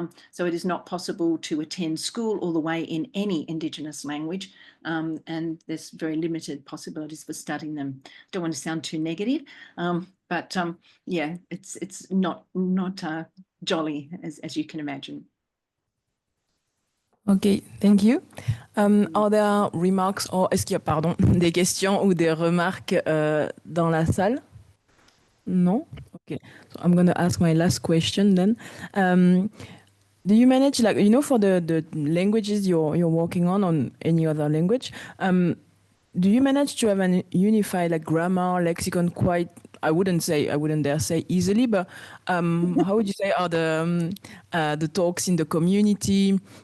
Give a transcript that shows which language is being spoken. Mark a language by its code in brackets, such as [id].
[en] So it is not possible to attend school all the way in any Indigenous language, and there's very limited possibilities for studying them. Don't want to sound too negative, but it's not jolly, as you can imagine. Ok, thank you. Are there remarks, or [fr] est-ce qu'il y a, des questions ou des remarques dans la salle? [en] No? Okay. So I'm going to ask my last question then. Do you manage, like, for the languages you're working on any other language, do you manage to have a unified like grammar, lexicon, quite, I wouldn't dare say easily, but how would you say are the talks in the community?